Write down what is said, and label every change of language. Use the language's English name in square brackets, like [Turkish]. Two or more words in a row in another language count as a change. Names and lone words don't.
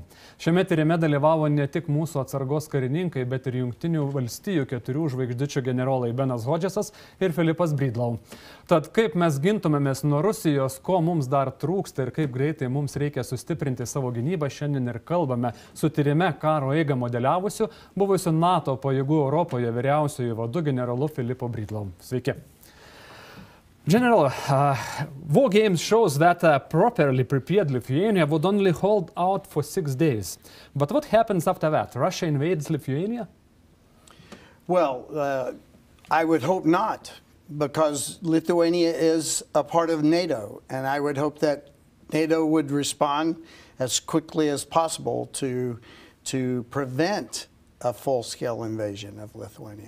[Lithuanian] Šiame tyrime dalyvavo ne tik mūsų atsargos karininkai, bet ir Jungtinių Valstijų 4 žvaigždučių generolai Benas Hodžesas ir Philipas Breedlove. Tad kaip mes gintumėmės nuo Rusijos, ko mums dar trūksta ir kaip greitai mums reikia sustiprinti savo gynybą, šiandien ir kalbame su tyrime karo eigą modeliavusiu, buvusiu NATO pajėgų Europoje vyriausiųjų vadu generolu Philipu Breedlove. Sveiki. [English] General, war games shows that a properly prepared Lithuania would only hold out for 6 days. But what happens after that? Russia invades Lithuania? Well, I would hope not, because Lithuania is a part of NATO, and I would hope that NATO would respond as quickly as possible to prevent a full-scale invasion of Lithuania.